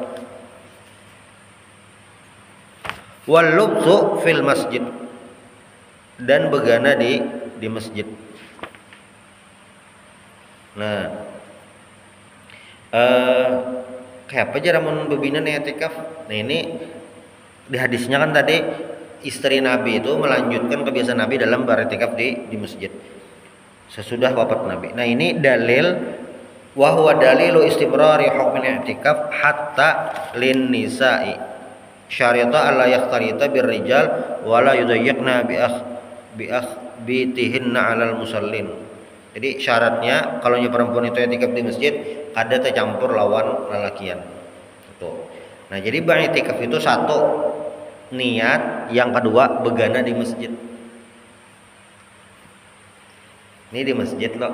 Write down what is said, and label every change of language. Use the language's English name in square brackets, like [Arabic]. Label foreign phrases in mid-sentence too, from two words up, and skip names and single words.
[Arabic] واللبث في المسجد, [Banjar] dan begana di masjid. Nah, kayak apa aja ramun bebina i'tikaf. [Indonesian] Nah, ini di hadisnya kan tadi istri Nabi itu melanjutkan kebiasaan Nabi dalam beriktikaf di masjid sesudah wafat Nabi. Nah, ini [Arabic] دليل وهو دليل استمرار حكم الاعتكاف حتى للنساء شريطة ألا يختلطن بالرجال ولا يضيقن بهن على المصلين. [Banjar] Jadi syaratnya kalau perempuan itu i'tikaf di masjid kada tercampur lawan lelakian. Tuh. Nah, jadi beriktikaf itu satu niat, yang kedua begana di masjid. Ini di masjid loh.